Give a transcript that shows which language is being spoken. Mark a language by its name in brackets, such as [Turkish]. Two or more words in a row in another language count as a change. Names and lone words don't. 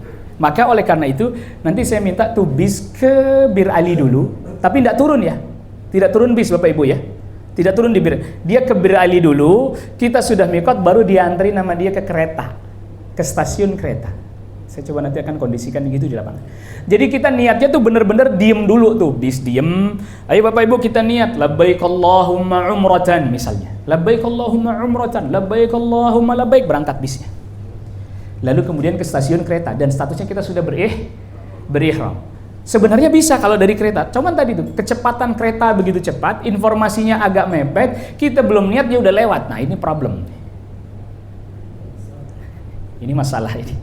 [Indonesian] Maka oleh karena itu nanti saya minta tuh bis ke Bir Ali dulu, tapi tidak turun ya, tidak turun bis Bapak Ibu ya, tidak turun di Bir. Dia ke Bir Ali dulu, kita sudah mikot baru diantri nama dia ke kereta, ke stasiun kereta. Saya coba nanti akan kondisikan gitu di lapangan. Jadi kita niatnya tuh bener-bener diem dulu tuh, bis diem. Ayo Bapak Ibu kita niat, [Arabic] لبيك اللهم عمرة misalnya, لبيك اللهم عمرة، لبيك اللهم لبيك, [Indonesian] berangkat bisnya. Lalu kemudian ke stasiun kereta dan statusnya kita sudah berihram. Sebenarnya bisa kalau dari kereta, cuman tadi tuh kecepatan kereta begitu cepat, informasinya agak mepet, kita belum niat dia udah lewat. Nah ini problem. Ini masalah ini.